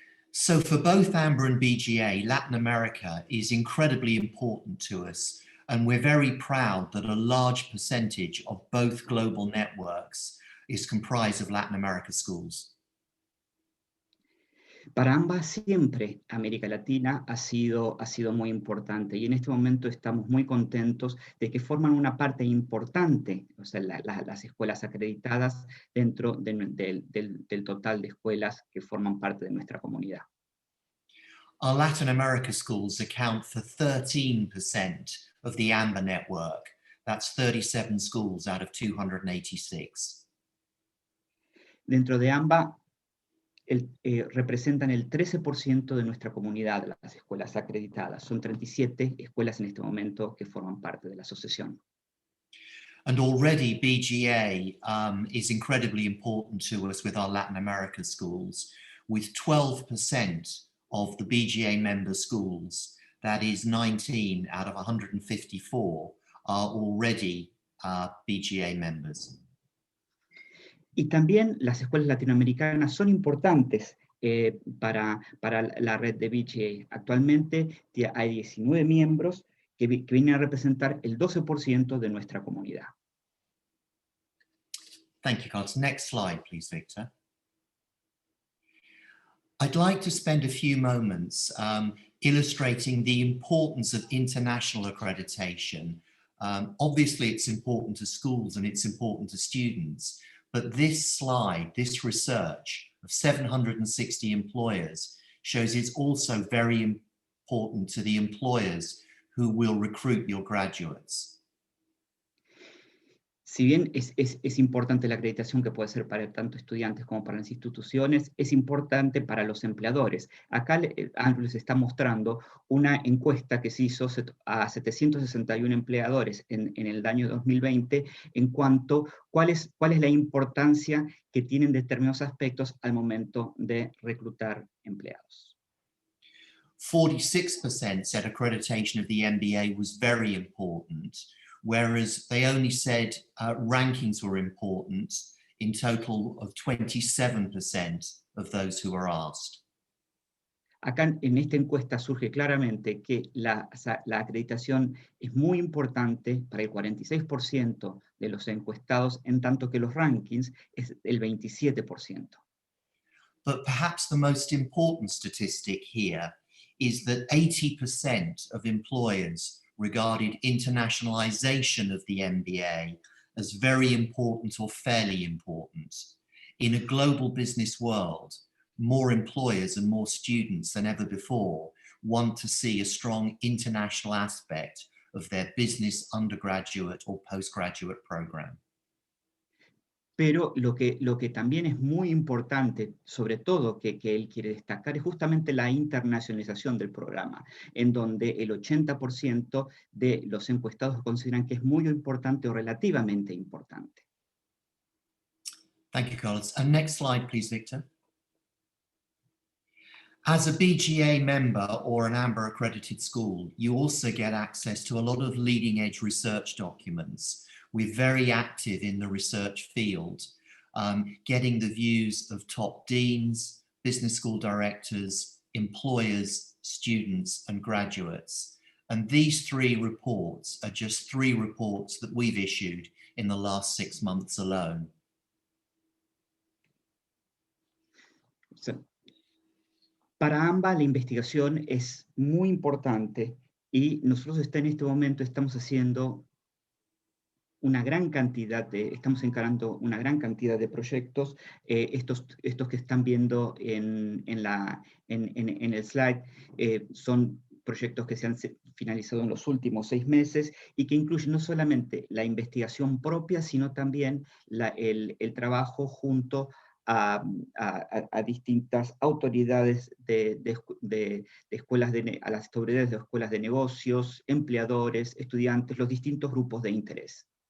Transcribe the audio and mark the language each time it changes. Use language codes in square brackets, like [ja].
[en] So for both AMBER and BGA, Latin America is incredibly important to us, and we're very proud that a large percentage of both global networks is comprised of Latin America schools. [es] Para ambas siempre América Latina ha sido muy importante, y en este momento estamos muy contentos de que forman una parte importante, o sea, las escuelas acreditadas dentro del total de escuelas que forman parte de nuestra comunidad. [en] Our Latin America schools account for 13% of the AMBER network. That's 37 schools out of 286. [es] Dentro de AMBA, representan el 13% de nuestra comunidad, las escuelas acreditadas. Son 37 escuelas en este momento que forman parte de la asociación. [en] And already BGA is incredibly important to us with our Latin America schools, with 12% of the BGA member schools, that is 19 out of 154, are already BGA members. [es] Y también las escuelas latinoamericanas son importantes para la red de BGA. Actualmente hay 19 miembros que vienen a representar el 12% de nuestra comunidad. [en] Thank you, Carlos. Next slide, please, Victor. I'd like to spend a few moments illustrating the importance of international accreditation. Obviously, it's important to schools and it's important to students, but this slide, this research of 760 employers shows it's also very important to the employers who will recruit your graduates. [es] Si bien es importante la acreditación, que puede ser para tanto estudiantes como para las instituciones, es importante para los empleadores. Acá Andrew les está mostrando una encuesta que se hizo a 761 empleadores en el año 2020 en cuanto a cuál es la importancia que tienen determinados aspectos al momento de reclutar empleados. [en] 46% said accreditation of the MBA was very important, whereas they only said rankings were important in total of 27% of those who were asked. [es] Acá en esta encuesta surge claramente que la acreditación es muy importante para el 46% de los encuestados, en tanto que los rankings es el 27%. [en] But perhaps the most important statistic here is that 80% of employers regarded internationalization of the MBA as very important or fairly important. In a global business world, more employers and more students than ever before want to see a strong international aspect of their business undergraduate or postgraduate program. [es] Pero lo que también es muy importante, sobre todo que él quiere destacar, es justamente la internacionalización del programa, en donde el 80% de los encuestados consideran que es muy importante o relativamente importante. [en] Thank you, Carlos. And next slide, please, Victor. As a BGA member or an AMBER accredited school, you also get access to a lot of leading edge research documents. We're very active in the research field, getting the views of top deans, business school directors, employers, students, and graduates. And these 3 reports are just 3 reports that we've issued in the last 6 months alone. [es] Para AMBA la investigación es muy importante y nosotros en este momento estamos haciendo una gran cantidad estamos encarando una gran cantidad de proyectos. Estos que están viendo en el slide son proyectos que se han finalizado en los últimos 6 meses y que incluyen no solamente la investigación propia, sino también el trabajo junto a distintas autoridades de escuelas a las autoridades de escuelas de negocios, empleadores, estudiantes, los distintos grupos de interés.